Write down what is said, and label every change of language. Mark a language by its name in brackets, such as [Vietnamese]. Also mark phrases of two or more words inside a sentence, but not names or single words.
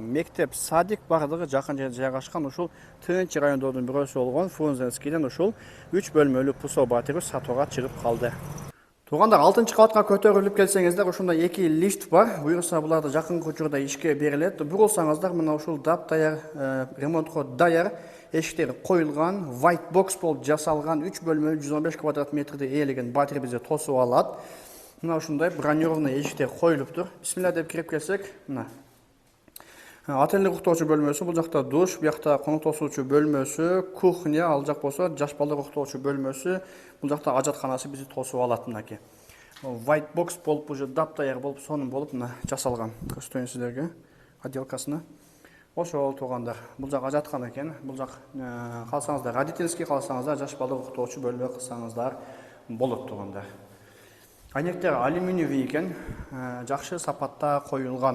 [Kyrgyz] Мектеп, садик бардыгы жакын жерде жайгашкан. Ушул тынч райондордун бирөөсү болгон Фрунзенскийден ушул 3 бөлмөлүү пусо батиры сатууга чыгып калды. Туугандар, 6-кабатка көтөрүлүп келсеңиздер, ушунда 2 лифт бар. Буюрса буларды жакынкы учурда ишке берилет. Бурулсаңыздар, мына ушул даяр ремонтко даяр эшиктери коюлган, [English] white box [Kyrgyz] болуп жасалган 3 бөлмөлүү 115 квадрат метрди ээлеген батир бизди тосуп алат. Мына ушундай бронированный эшиктер коюлуптур. Бисмилла деп кирип келсек, мына отельдик уктоочу бөлмөсү, бул жакта душ, бу жакта конок тосуучу бөлмөсү, кухня, ал жак болсо жаш балдар уктоочу бөлмөсү, бул жакта ажатканасы бизди тосуп алат мынакей. [English] White box [Kyrgyz] болуп уже даяр болуп, сонун болуп мына жасалган. Көрсөтөйүн сиздерге отделкасына. Ошол туугандар, бул жак ажаткан экен. Бул жак калсаңыздар родительский, калсаңыздар жаш балдар уктоочу бөлмө кылсаңыздар болот туугандар. Айнектер алюминиевый экен, жакшы сапатта коюлган.